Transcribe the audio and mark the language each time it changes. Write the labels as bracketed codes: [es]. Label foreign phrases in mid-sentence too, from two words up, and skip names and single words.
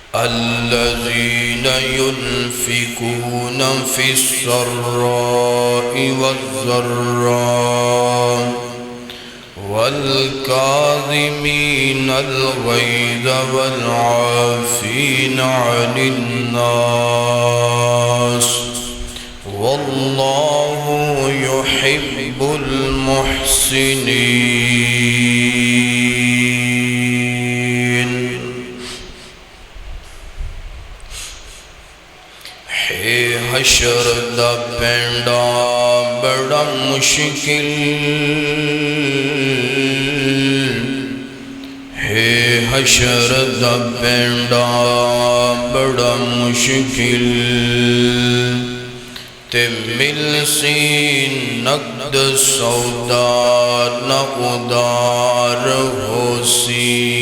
[ar] الذين ينفقون في السراء والضراء والكاظمين الغيظ والعافين عن الناس والله يحب المحسنين۔ [pa] ہے حشر دا پینڈا بڑا مشکل، ہے حشر دا پینڈا بڑا مشکل، تے مل سی نقد سودا نہ ادار ہو سی،